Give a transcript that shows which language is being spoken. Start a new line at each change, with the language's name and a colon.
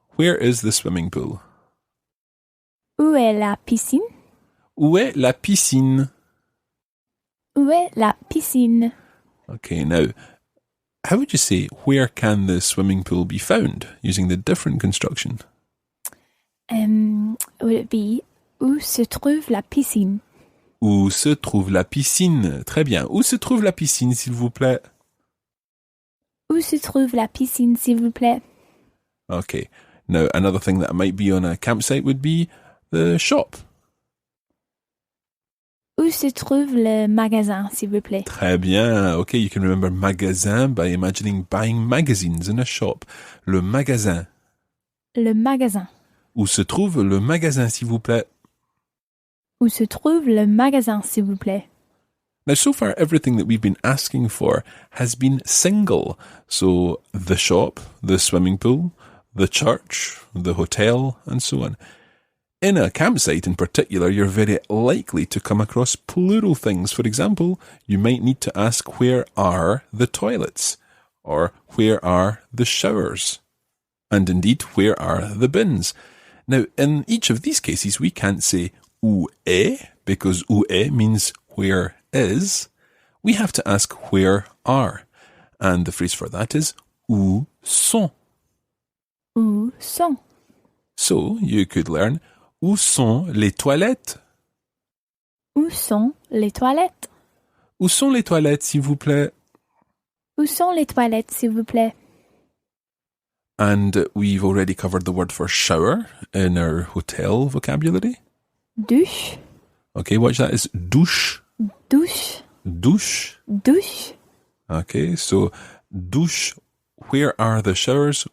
English: Where is the swimming pool?
French: Où est la piscine? Où est la piscine? Où est la piscine?
English: Okay, now, how would you say, where can the swimming pool be found using the different construction? Would it be,
French: où se trouve la piscine? Où se trouve la piscine? Très bien. Où se trouve la piscine, s'il vous plaît? Où se trouve la piscine, s'il vous plaît?
English: Okay. Now, another thing that might be on a campsite would be the shop.
French: Où se trouve le magasin, s'il vous plaît? Très bien.
English: Okay, you can remember magasin by imagining buying magazines in a shop.
French: Le magasin. Le magasin. Où se trouve le magasin, s'il vous plaît? Où se trouve le magasin, s'il vous plaît?
English: Now, so far, everything that we've been asking for has been single. So, the shop, the swimming pool, the church, the hotel, and so on. In a campsite in particular, you're very likely to come across plural things. For example, you might need to ask, where are the toilets? Or, where are the showers? And indeed, where are the bins? Now, in each of these cases, we can't say
French: où est,
English: because où est means where is. We have to ask where are. And the phrase for that is
French: où sont. Où sont?
English: So, you could learn,
French: où sont les toilettes? Où sont les toilettes? Où sont les toilettes, s'il vous plaît? Où sont les toilettes, s'il vous plaît?
English: And we've already covered the word for shower in our hotel vocabulary.
French: Douche.
English: Okay, watch that. It's douche.
French: Douche. Douche. Douche.
English: Okay, so douche. Where are the showers?